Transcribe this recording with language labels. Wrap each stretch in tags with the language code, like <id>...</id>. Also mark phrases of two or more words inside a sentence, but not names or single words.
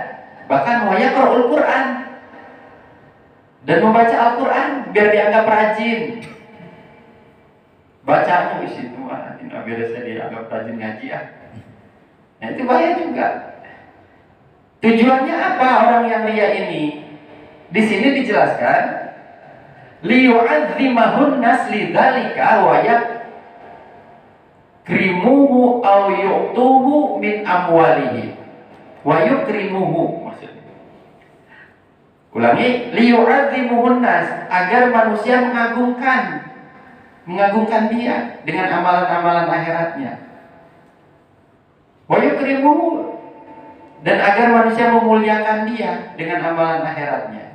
<id>Bahkan</id> <ar>ويقرأ القرآن,</ar> <id>dan membaca Al-Quran biar dianggap rajin. Bacanya di situ, biar saya dianggap rajin ngaji ya. Nah, itu bahaya juga. Tujuannya apa orang yang riya ini? Di sini dijelaskan,</id> <ar>ليعظمه الناس لذلك و يكرمه أو يؤتوه من أمواله و يكرمه.</ar> <id>Maksudnya, ulangi,</id> <ar>ليعظمه الناس,</ar> <id>agar manusia mengagungkan dia dengan amalan-amalan akhiratnya.</id> <ar>و يكرمه,</ar> <id>dan agar manusia memuliakan dia dengan amalan akhiratnya.</id>